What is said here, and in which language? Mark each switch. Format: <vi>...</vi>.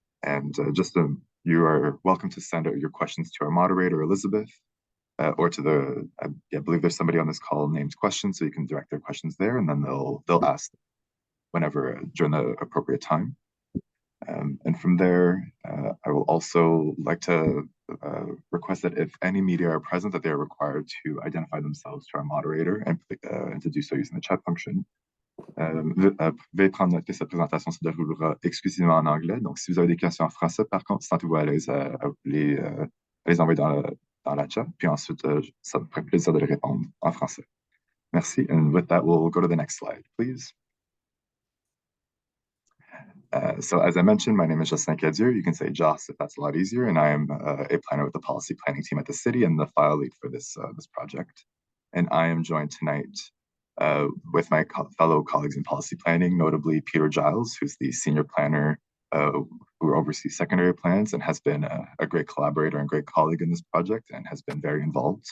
<en>And you are welcome to send out your questions to our moderator, Elizabeth, or to the, I believe there's somebody on this call named questions, so you can direct their questions there, and then they'll ask whenever during the appropriate time. And from there, I will also like to request that if any media are present, that they are required to identify themselves to our moderator and to do so using the chat function.</en> <fr>Veuillez prendre note que cette présentation se déroulera exclusivement en anglais. Donc, si vous avez des questions en français, par contre, sentez-vous à l'aise à les envoyer dans la chat. Puis ensuite, ça me ferait plaisir de les répondre en français. Merci.</fr> <en>And with that, we'll go to the next slide, please. So as I mentioned, my name is Justin Kedzier. You can say Joss if that's a lot easier. And I am a planner with the policy planning team at the city and the file lead for this project. And I am joined tonight with my fellow colleagues in policy planning, notably Peter Giles, who's the senior planner who oversees secondary plans and has been a great collaborator and great colleague in this project and has been very involved.</en>